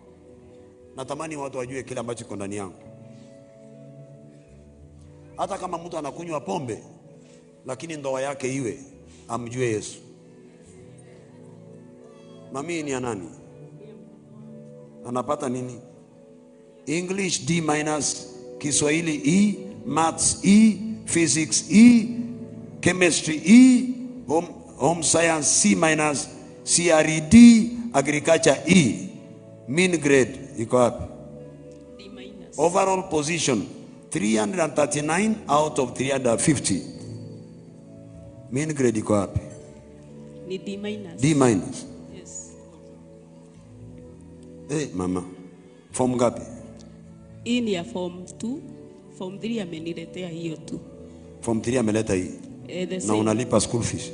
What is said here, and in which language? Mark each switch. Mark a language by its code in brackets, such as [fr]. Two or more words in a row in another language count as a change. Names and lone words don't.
[sw] Natamani watu wajue kile ambacho kiko ndani yangu. Hata kama mtu anakunywa pombe, lakini ndoa yake iwe amjue Yesu. Mami ni ya nani? Anapata nini? [en] English D-, Kiswahili E, Maths E, Physics E, Chemistry E, Home Science C-, CRE D, Agriculture E. Mean grade [sw] iko wapi? D-. [en] Overall position 339 out of 350. Mean grade [sw] iko wapi? Ni D-. D-. [en] Yes. [sw] Mama, form ngapi? Hii ni ya form 2, form 3 ameniletea hiyo tu. Form 3 ameleta hii. Na unalipa [en] school fees?